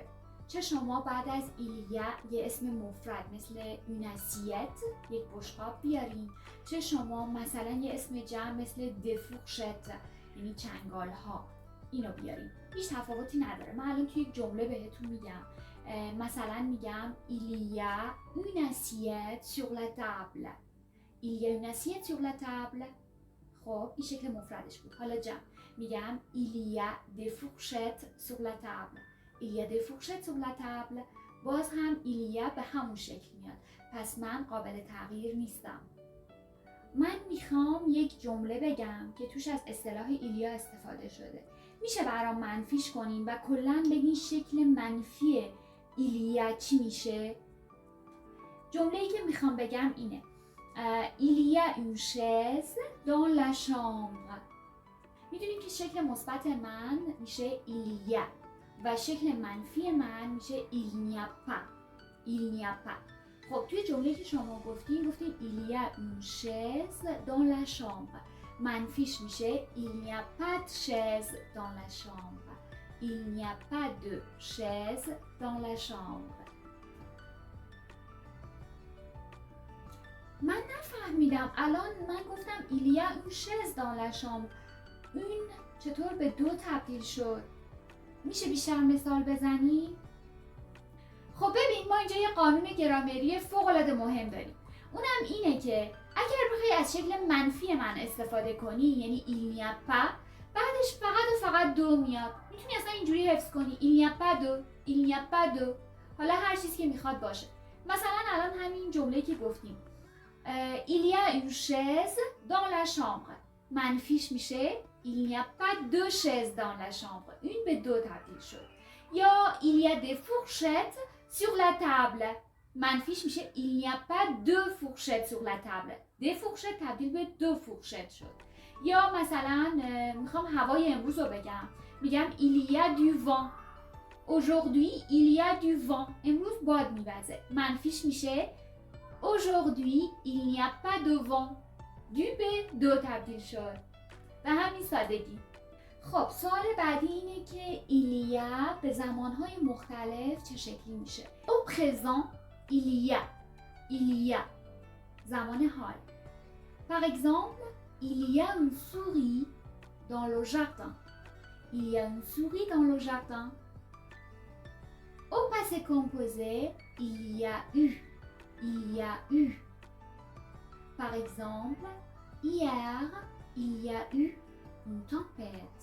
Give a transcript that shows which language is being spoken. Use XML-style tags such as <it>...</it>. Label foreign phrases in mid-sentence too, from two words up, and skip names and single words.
<fa>چه شما بعد از</fa> <fr>il y a</fr> <fa>یه اسم مفرد مثل</fa> <fr>une assiette</fr> <fa>یک بشقاب بیاریم، چه شما مثلا یه اسم جمع مثل</fa> <fr>des fourchettes</fr> <fa>یعنی چنگال ها اینو بیاریم، هیچ تفاوتی نداره. من الان توی یک جمله بهتون میگم، مثلا میگم</fa> <fr>il y a une assiette sur la table. il y a une assiette sur la table.</fr> <fa>خب این شکل مفردش بود. حالا جمع میگم</fa> <fr>il y a des fourchettes sur la table. il y a des fourchettes sur la table.</fr> <fa>باز هم</fa> <fr>il y a</fr> <fa>به همون شکل میاد، پس من قابل تغییر نیستم. من میخوام یک جمله بگم که توش از اصطلاح</fa> <fr>il y a</fr> <fa>استفاده شده. میشه برام منفیش کنیم و کلاً بگین شکل منفی</fa> <fr>il y a</fr> <fa>چی میشه؟ جمله‌ای که میخوام بگم اینه:</fa> <fr>il y a une chaise dans la chambre.</fr> <fa>میدونیم که شکل مثبت من میشه</fa> <fr>il y a</fr> <fa>و شکل منفی من میشه</fa> <fr>il n'y a pas. il n'y a pas.</fr> <fa>خب توی جمله‌ای که شما گفتین</fa> <fr>il y a une chaise dans la chambre.</fr> <fa>منفیش میشه</fa> <fr>il n'y a pas de chaise dans la chambre. il n'y a pas de chaise dans la chambre.</fr> <fa>من نفهمیدم الان من گفتم</fa> <fr>il y a une chaise dans la chambre.</fr> <fa>اون چطور به دو تبدیل شد؟ میشه بیشتر مثال بزنی؟ خب ببین، ما اینجا یه قانون گرامری فوق‌العاده مهم داریم. اونم اینه که اگر بخوای از شکل منفی من استفاده کنی یعنی</fa> <fr>il n'y a pas،</fr> <fa>بعدش فقط دو میاد. میتونی اصلا اینجوری حفظ کنی</fa> <fr>il n'y a pas de، il n'y a pas de.</fr> <fa>حالا هر چیزی که میخواد باشه. مثلا الان همین جمله که گفتیم</fa> <fr>il y a une chaise dans la chambre،</fr> <fa>منفیش میشه</fa> <fr>il n'y a pas de chaise dans la chambre.</fr> <fa>این به دو تبدیل شد. یا</fa> <fr>il y a des fourchettes sur la table،</fr> <fa>منفیش میشه</fa> <fr>il n'y a pas de fourchettes sur la table. des fourchettes</fr> <fa>تبدیل به</fa> <fr>de fourchettes</fr> <fa>شد. یا مثلا میخوام هوای امروز رو بگم، میگم</fa> <fr>il y a du vent. aujourd'hui il y a du vent،</fr> <fa>امروز باد میوزه. منفیش میشه</fa> <fr>aujourd'hui il n'y a pas de vent.</fr> <fa>دو به دو تبدیل شد. به همین سادگی. خب سوال بعدی اینه که</fa> <fr>il y a</fr> <fa>به زمانهای مختلف چه شکلی میشه؟</fa> <fr>au présent il y a</fr> <fa>زمان حال.</fa> <fr>par exemple il y a une souris dans le jardin. il y a une souris dans le jardin. au passé composé il y a eu. par exemple hier il y a eu une tempête.</fr>